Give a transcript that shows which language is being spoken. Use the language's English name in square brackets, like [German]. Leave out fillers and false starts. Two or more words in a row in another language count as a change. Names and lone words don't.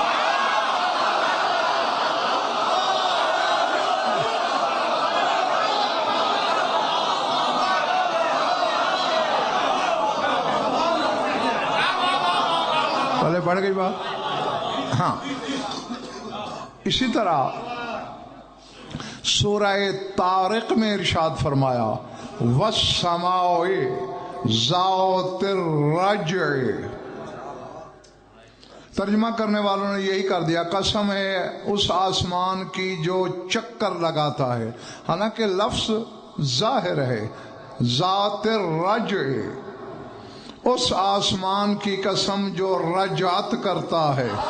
[Urdu] پہلے بڑھ گئی بات. ہاں، اسی طرح سورہ طارق میں ارشاد فرمایا [Arabic] والسماء ذات الرجع. [Urdu] ترجمہ کرنے والوں نے یہی کر دیا، قسم ہے اس آسمان کی جو چکر لگاتا ہے. حالانکہ لفظ ظاہر ہے, [Arabic] ذات الرجع, [Urdu] اس آسمان کی قسم جو رجعت کرتا ہے.